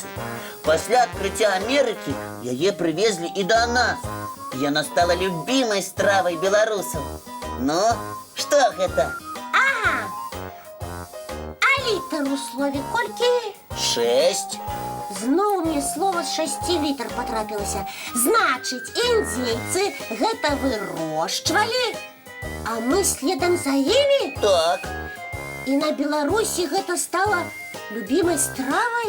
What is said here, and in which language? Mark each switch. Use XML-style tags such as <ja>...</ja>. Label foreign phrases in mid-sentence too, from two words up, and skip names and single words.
<be>Пасля адкрыцця Амерыкі яе прывезлі і да нас. Яна стала любімай стравай беларусаў. Ну, што гэта? Ага. А літер у слові колькі? 6. Зноў мне слово з 6 літер потрапілася. Значыць, індзейцы гэта вырошчвалі, а мы следам за імі? Так, І на Беларусі гэта стала любімай стравай?</be>